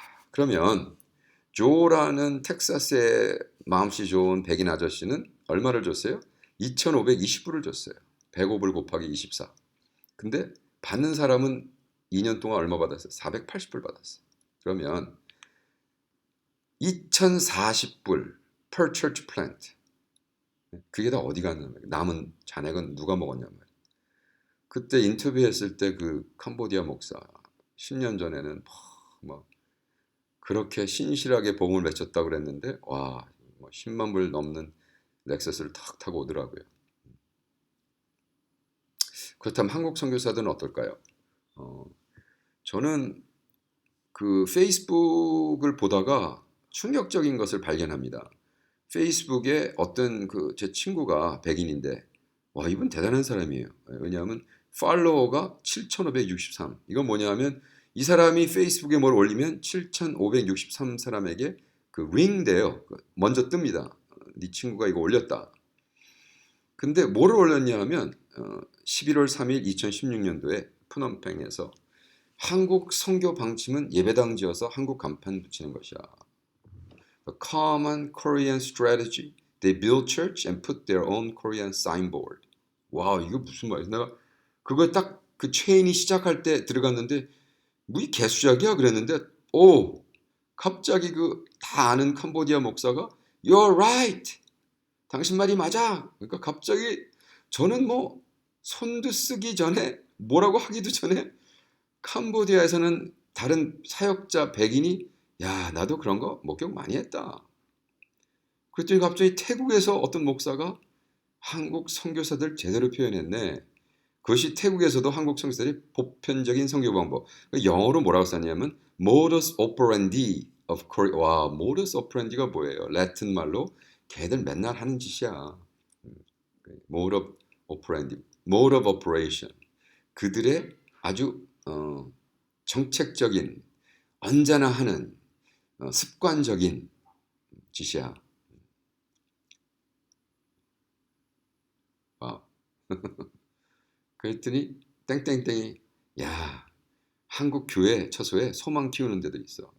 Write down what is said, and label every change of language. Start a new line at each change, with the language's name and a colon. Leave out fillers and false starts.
Korean: 그러면 조라는 텍사스의 마음씨 좋은 백인 아저씨는 얼마를 줬어요? 2520불을 줬어요. 105불 곱하기 24. 근데 받는 사람은 2년 동안 얼마 받았어요? 480불 받았어요. 그러면 2040불
English: per church plant.
Korean: 그게 다 어디 갔냐 말이에요. 남은 잔액은 누가 먹었냐 말이에요. 그때 인터뷰했을 때 그 캄보디아 목사 10년 전에는 뭐 그렇게 신실하게 복음을 외쳤다고 그랬는데 와, 10만 불 넘는 렉서스를 탁 타고 오더라고요. 그렇다면 한국 선교사들은 어떨까요? 저는 그 페이스북을 보다가 충격적인 것을 발견합니다. 페이스북에 어떤 제 친구가 백인인데 와, 이분 대단한 사람이에요. 왜냐하면 팔로워가 7,563. 이건 뭐냐면 이 사람이 페이스북에 뭘 올리면 7,563 사람에게 링 돼요. 먼저 뜹니다. 네 친구가 이거 올렸다. 근데 뭐를 올렸냐 하면 11월 3일 2016년도에 푸놈펜에서 한국 선교 방침은 예배당지어서 한국 간판 붙이는 것이야.
English: A common Korean strategy. They build church and put their own Korean signboard.
Korean: 와, 이거 무슨 말이야? 내가 그거 딱 그 체인이 시작할 때 들어갔는데 뭐 이 개수작이야 그랬는데 오 갑자기 그 다 아는 캄보디아 목사가
English: You're right.
Korean: 당신 말이 맞아. 그러니까 갑자기 저는 뭐 손도 쓰기 전에 뭐라고 하기도 전에 캄보디아에서는 다른 사역자 백인이 야 나도 그런 거 목격 많이 했다. 그랬더니 갑자기 태국에서 어떤 목사가 한국 선교사들 제대로 표현했네. 그것이 태국에서도 한국 선교사들의 보편적인 선교 방법. 영어로 뭐라고 썼냐면
English: modus operandi of Korea.
Korean: 와, modus operandi가 뭐예요? 라틴 말로 걔들 맨날 하는 짓이야.
English: mode of operandi, mode of operation.
Korean: 그들의 아주 정책적인 언제나 하는 습관적인 짓이야. 와. 그랬더니 땡땡땡이 야 한국 교회 처소에 소망 키우는 데도 있어.